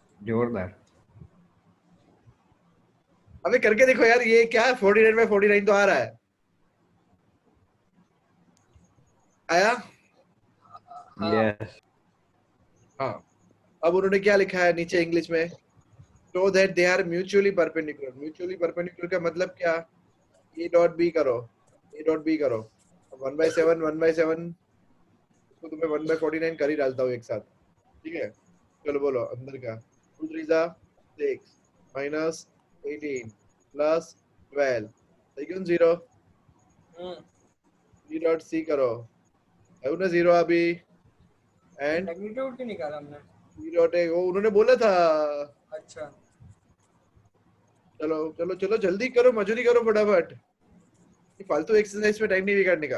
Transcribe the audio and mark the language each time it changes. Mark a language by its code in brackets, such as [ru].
[hi] जोरदार। अबे करके देखो यार, ये क्या है? 49/49 तो आ रहा है। आया? यस। हाँ। अब उन्होंने क्या लिखा है नीचे इंग्लिश में? [en] So that they are mutually perpendicular। [hi] mutually perpendicular का मतलब क्या? A डॉट बी करो, A डॉट बी करो। 1/7 1/7 इसको तो मैं 1/49 कर ही डालता हूँ एक साथ। ठीक है चलो बोलो अंदर का। [en] 2 3 6 minus 18 plus 12 लेकिन 0। [hi] B डॉट C करो, है ना 0 अभी। एंड मैग्नीट्यूड क्यों निकाला हमने? बी डॉट ए, वो उन्होंने बोला था। अच्छा चलो चलो चलो जल्दी करो, मजूरी करो फटाफट, ये फालतू एक्सरसाइज में टाइम नहीं बिगाड़ने का।